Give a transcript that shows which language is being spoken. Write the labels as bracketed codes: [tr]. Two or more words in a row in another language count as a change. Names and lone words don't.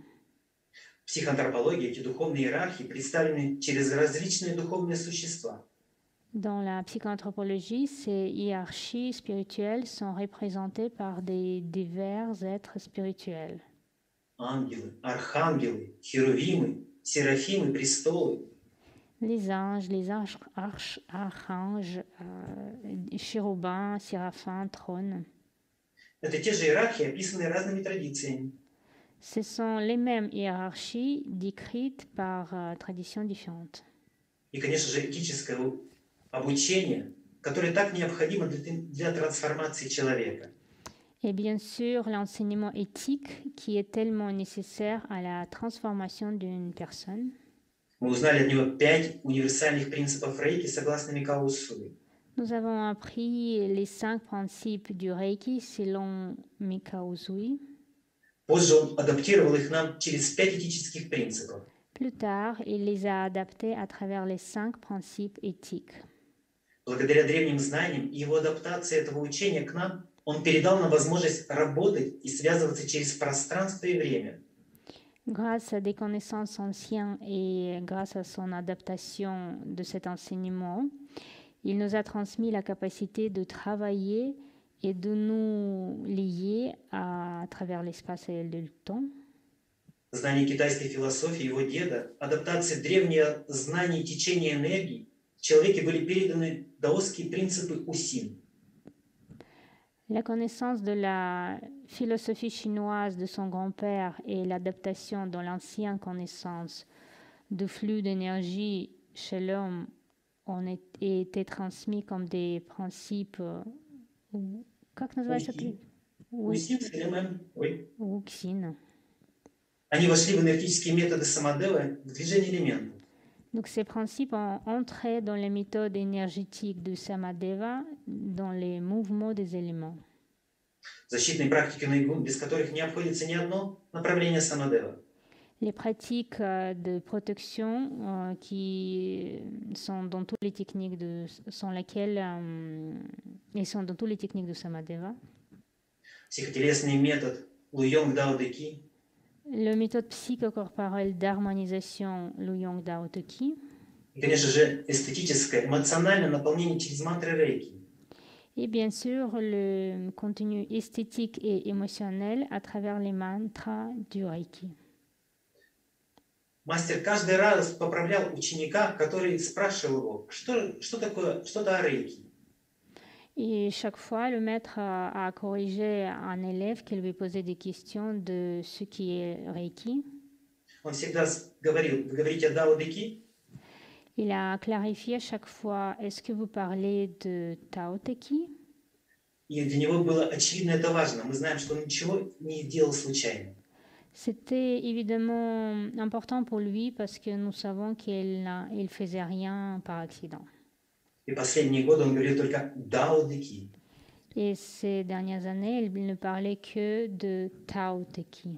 [ru] В психоантропологии эти духовные иерархии представлены через различные духовные существа. [fr] Dans la psychanthropologie, ces hiérarchies spirituelles sont représentées par des divers êtres spirituels. [ru] Ангелы, архангелы, херувимы, серафимы, престолы. [fr] Les anges, archanges, chérubins, séraphins, trônes. [ru] Это те же иерархии, описанные разными традициями. [fr] Ce sont les mêmes hiérarchies décrites par traditions différentes. [ru] И, конечно же, этическое обучение, которое так необходимо для трансформации человека. [fr] Et bien sûr, l'enseignement éthique qui est tellement nécessaire à la transformation d'une personne. [ru] Мы узнали от него 5 универсальных принципов рейки согласно Микао Усуи. [fr] Nous avons appris les 5 principes du Reiki selon Mikao Usui. [ru] Позже он адаптировал их нам через 5 этических принципов. [fr] Plus tard, il les a adaptés à travers les 5 principes éthiques. [ru] Благодаря древним знаниям и его адаптации этого учения к нам, он передал нам возможность работать и связываться через пространство и время. [fr] Grâce à des connaissances anciennes et grâce à son adaptation de cet enseignement, il nous a transmis la capacité de travailler et de nous lier à travers l'espace et le temps. [ru] Знание китайской философии его деда, адаптация древних знаний течения энергии, в человеке были переданы даосские принципы Усин. [fr] La connaissance de la philosophie chinoise de son grand-père et l'adaptation dans l'ancienne connaissance de flux d'énergie chez l'homme ont été transmis comme des principes. [ru] Как называется? Усин, Wuxin. Они вошли в энергетические методы Самадевы в движение элементов. [fr] Donc ces principes ont entré dans les méthodes énergétiques de Samadeva, dans les mouvements des éléments. [ru] Защитные практики Найгун, без которых не обходится ни одно направление Самадева. [fr] Les pratiques de protection qui sont dans toutes les techniques de Samadeva. [ru] Психотелесный метод Луйонг Дао Дэ Ки. [fr] La méthode psychocorporelle d'harmonisation Luyong Dao Te Ki. [ru] И, конечно же, эстетическое, эмоциональное наполнение через мантры рейки. [fr] Et bien sûr, le contenu esthétique et émotionnel à travers les mantras du Reiki. [ru] Мастер каждый раз поправлял ученика, который спрашивал его, что такое, что-то о рейки. [fr] Et chaque fois, le maître a corrigé un élève qui lui posait des questions de ce qui est Reiki. [ru] Он всегда говорил, вы говорите о Дао Дэ Ки? [fr] Il a clarifié chaque fois, est-ce que vous parlez de Tao Te Ki? [ru] И для него было очевидно это важно. Мы знаем, что он ничего не делал случайно. [fr] C'était évidemment important pour lui parce que nous savons qu'il ne faisait rien par accident. [ru] И последние годы он говорил только Дао Дэ Ки. [fr] Et ces dernières années, il ne parlait que de Tao Te Ki.